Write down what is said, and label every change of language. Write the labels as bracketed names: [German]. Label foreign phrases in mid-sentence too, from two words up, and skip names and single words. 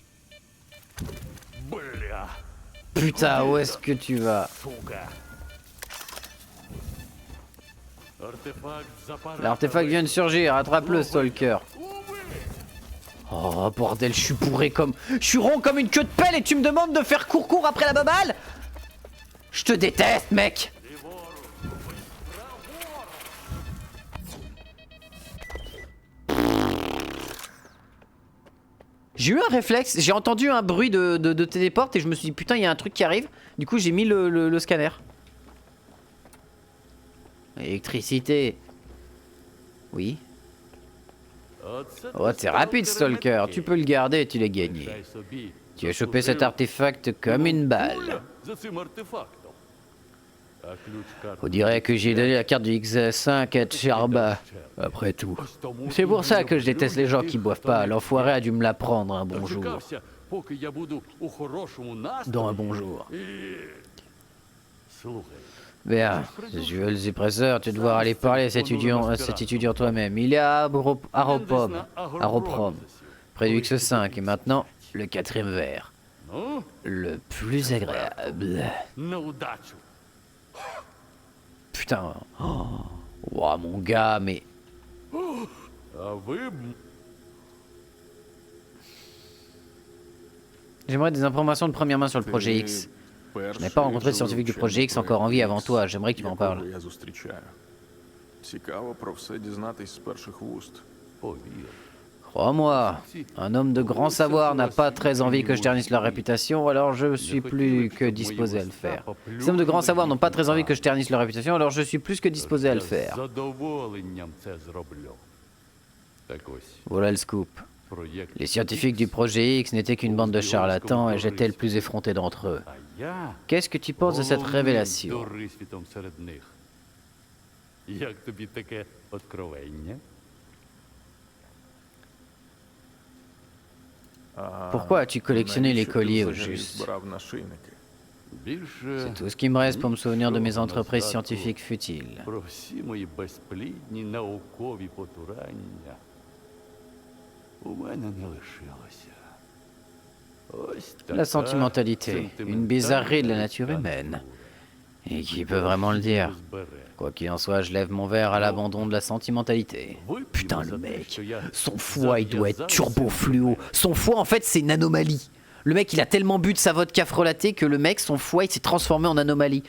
[Ukrainian] Бля, [French] Putain, où est-ce que tu vas? [Ukrainian] сука. Артефакт запара. [French] L'artefact vient de surgir, attrape-le, Stalker. Oh, bordel, je suis bourré comme... Je suis rond comme une queue de pelle et tu me demandes de faire court après la baballe? Je te déteste, mec! J'ai eu un réflexe, j'ai entendu un bruit de téléporte et je me suis dit putain, il y a un truc qui arrive. Du coup, j'ai mis le scanner. Électricité. Oui. Oh, t'es rapide, Stalker. Tu peux le garder, tu l'as gagné. Tu as chopé cet artefact comme une balle. [Ukrainian] За цим артефактом. А ключ-картка. [French] On dirait que j'ai donné la carte du X5 à Tcherba. Après tout. C'est pour ça que je déteste les gens qui boivent pas. L'enfoiré a dû me l'apprendre un bon jour. [Ukrainian] Дочекався, поки я буду у хорошому настрої. [French] Dans un bon jour. [Ukrainian] Слухай, [French] Bien, si tu veux le suppresseur, tu vas devoir aller parler à cet étudiant toi-même. Il est à Aroprom, près du X5. Et maintenant, le quatrième verre. [Ukrainian] ну, [French] Le plus agréable. [Ukrainian] на удачу. [French] Putain. Oh. Ouah, mon gars, mais... [Ukrainian] А ви б [French] J'aimerais des informations de première main sur le projet X. Je n'ai pas rencontré de scientifique du projet X encore en vie avant toi. J'aimerais que tu m'en parles. [Ukrainian] Я зустрічаю. Цікаво про все дізнатись з перших вуст. повір. [French] Crois-moi, un homme de grand savoir n'a pas très envie que je ternisse leur réputation, alors je suis plus que disposé à le faire. Ces hommes de grand savoir n'ont pas très envie que je ternisse leur réputation, alors je suis plus que disposé à le [Ukrainian] З [French] faire. [Ukrainian] задоволенням це зроблю. Так ось, [French] Voilà le scoop. [Ukrainian] проєкт. [French] Les scientifiques du projet X n'étaient qu'une bande de charlatans et j'étais le plus effronté d'entre eux. [Ukrainian] А я [French] Qu'est-ce que tu penses de cette [Ukrainian] головним [French] révélation? [Ukrainian] дорисвітом серед них. Як тобі таке откровення? [French] Pourquoi as-tu collectionné les [Ukrainian] Навіщо ти [French] colliers au [Ukrainian] взагалі [French] juste? [Ukrainian] збирав нашийники? Більше [French] C'est tout ce qui me reste pour me souvenir de mes entreprises scientifiques futiles. [Ukrainian] про всі мої безплідні наукові потурання у мене не лишилося. Ось [French] La [Ukrainian] така [French] sentimentalité, une bizarrerie de la nature humaine. Et qui peut vraiment le dire? Quoi qu'il en soit, je lève mon verre à l'abandon de la sentimentalité. Putain, le mec, son foie, il doit être turbo fluo. Son foie, en fait, c'est une anomalie. Le mec, il a tellement bu de sa vodka frelatée que le mec, son foie, il s'est transformé en anomalie.